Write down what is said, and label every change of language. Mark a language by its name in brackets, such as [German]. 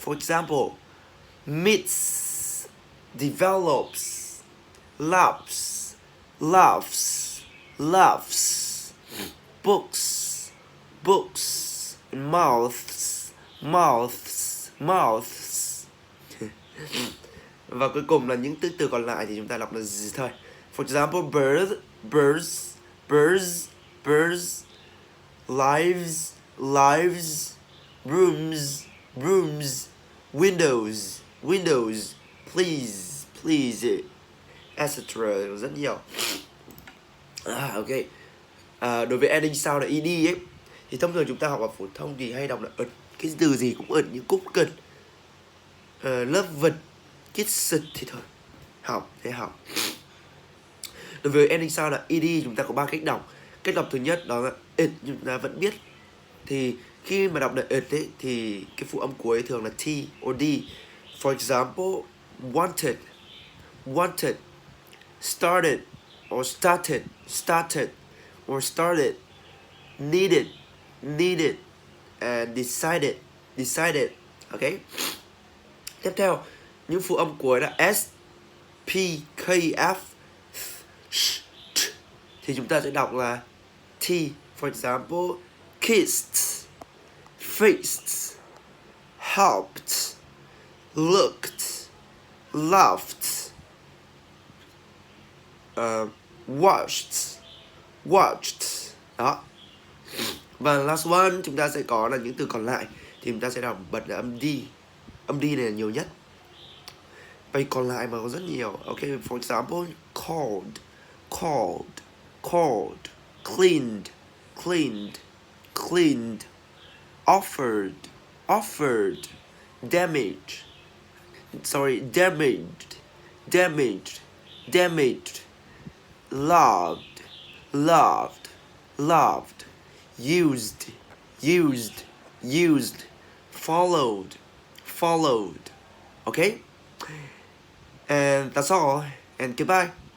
[English] For example, meets, develops, loves, loves, loves, books, books, mouths, mouths, mouths. [Vietnamese] Và cuối cùng là những từ còn lại thì chúng ta đọc là gì thôi. [English] For example, bird, birds, birds, birds, lives, lives, rooms, rooms, windows, windows, please, please, etc. [Vietnamese] Rất nhiều. Ok. Đối với [English] ending sound [Vietnamese] là ed ấy thì thông thường chúng ta học ở phổ thông thì hay đọc là ật. Cái từ gì cũng ật như cúc cần. Lớp vật, kiss thì thôi. Học, thế học. Đối với [English] ending sound [Vietnamese] là ed chúng ta có 3 cách đọc. Cách đọc thứ nhất đó là it, chúng ta vẫn biết. Thì khi mà đọc là it ấy, thì cái phụ âm cuối thường là T or D. [English] For example, wanted, wanted, started or started, started or started, needed, needed, and decided, decided. Ok. [Vietnamese] Tiếp theo, những phụ âm cuối là S, P, K, F, sh, ch, thì chúng ta sẽ đọc là T. [English] For example, kissed, fixed, helped, looked, laughed, watched, watched. [Vietnamese] Đó. Và [English] last one [Vietnamese] chúng ta sẽ có là những từ còn lại thì chúng ta sẽ đọc bật là âm D. Âm D này là nhiều nhất. Vậy còn lại mà có rất nhiều. [English] Ok, for example, called, called, called, cleaned, cleaned, cleaned, offered, offered, damaged, sorry, damaged, damaged, damaged, loved, loved, loved, used, used, used, followed, followed. Okay? And that's all. And goodbye.